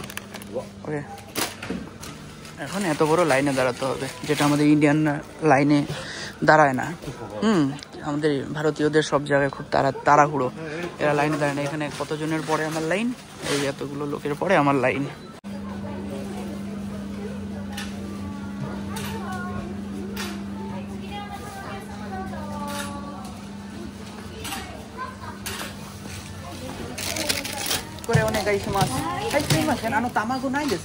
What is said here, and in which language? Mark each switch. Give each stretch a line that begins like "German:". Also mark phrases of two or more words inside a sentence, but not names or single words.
Bangla: ওকে, এখন এত বড় লাইনে দাঁড়াতে হবে, যেটা আমাদের ইন্ডিয়ান লাইনে দাঁড়ায় না। আমাদের ভারতীয়দের সব জায়গায় খুব তাড়াহুড়ো, এরা লাইনে দাঁড়ায় না। এখানে কতজনের পরে আমার লাইন? এই এতগুলো লোকের পরে আমার লাইন।
Japanese: これお願いします。はい、すいません。卵ないですか？